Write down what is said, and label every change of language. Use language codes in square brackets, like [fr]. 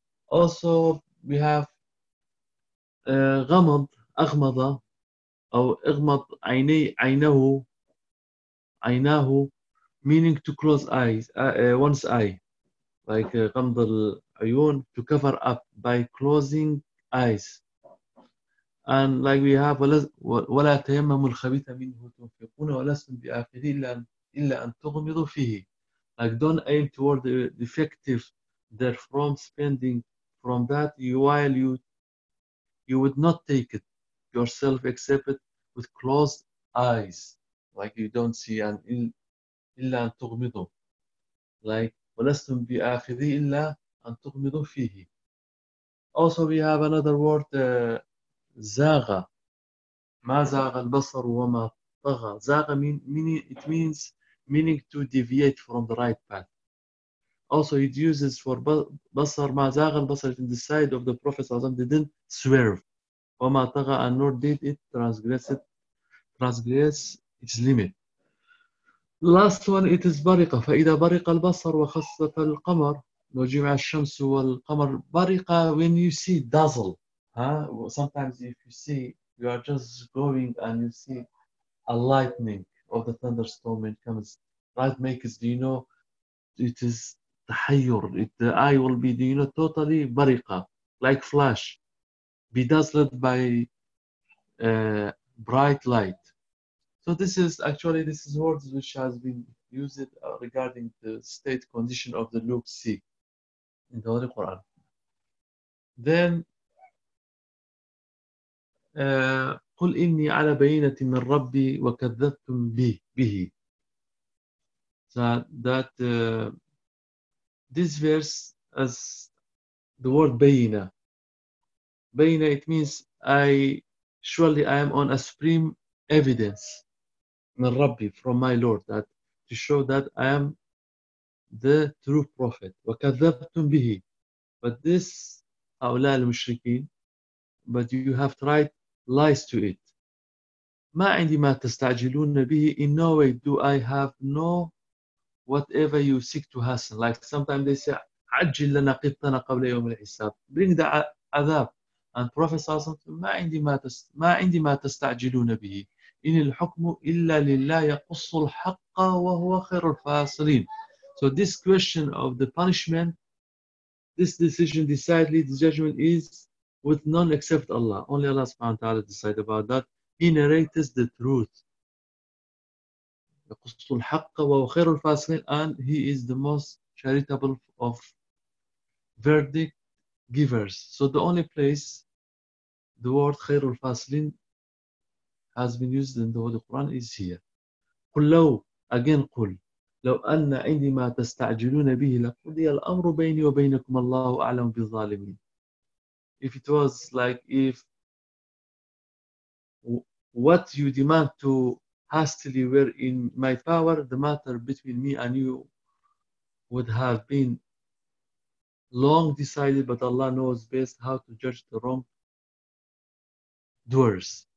[en] Also, we have [ar] غَمَضْ أَغْمَضَ أو إِغْمَضْ عَيْنَهُ عَيْنَهُ, [en] meaning to close eyes, one's eye, like [ar] غَمْضَ الْعَيُونَ, [en] to cover up by closing eyes. [ar] And like we have, وَلَا تَيَمَّمُ الْخَبِيثَ مِنْهُ تُنْفِقُونَ وَلَسْتُمْ بِآخِذِهِ إِلَّا أَنْ تُغْمِضُوا فِيهِ. [en] Like don't aim toward the defective therefrom spending from that, while you would not take it yourself except it with closed eyes. Like you don't see, [ar] إِلَّا أَنْ تُغْمِضُوا. like ولستم بآخذي إلا أن تغمضوا فيه. [en] Also we have another word زاغة. [ar] ما زاغ البصر وما طغى. [en] زاغة meaning, it means meaning to deviate from the right path. Also it uses for بصر [ar] ما زاغ البصر [en] in the side of the Prophet [ar] صلى الله عليه وسلم [en] didn't swerve. [ar] وما طغى [en] and nor did it transgress its limit. Last one, it is بارقة. [ar] فإذا بارق البصر وخسف القمر وجمع الشمس والقمر بارقة. [en] When you see dazzle, sometimes if you see, you are just going and you see a lightning or the thunderstorm and comes, right, makes, do you know, it is تحير. The eye will be, do you know, totally بارقة, like flash, be dazzled by bright light. So this is actually, this is words which has been used regarding the state condition of the look see in the Holy Quran. [ar] Then قل إني على بينة من ربي وكذبتم به. [en] So that this verse as the word بينة. بينة, it means surely I am on a supreme evidence. [ar] من ربي, [en] from my Lord, that to show that I am the true prophet. [ar] وكذبتم به. [en] But this [ar] هؤلاء المشركين, [en] but you have tried lies to it. [ar] ما عندي ما تستعجلون به. [en] In no way do I have no whatever you seek to hasten. Like sometimes they say [ar] عجل لنا قطنا قبل يوم الحساب. [en] Bring the عذاب. And Prophet [ar] صلى الله عليه وسلم ما عندي ما تستعجلون به. إن الحكم إلا لله يقص الحق وهو خير الفاصلين. [en] So this question of the punishment, this decision, decidedly, this judgment is with none except Allah. Only Allah subhanahu wa ta'ala decide about that. He narrates the truth. [ar] يقص الحق وهو خير الفاصلين. [en] And he is the most charitable of verdict givers. So the only place the word خير الفاصلين has been used in the Holy Quran is here. [ar] قل لو, again قل, لو أن عندي ما تستعجلون به لقضي الأمر بيني وبينكم الله أعلم بالظالمين. [en] If it was like if what you demand to hastily were in my power, the matter between me and you would have been long decided, but Allah knows best how to judge the wrongdoers.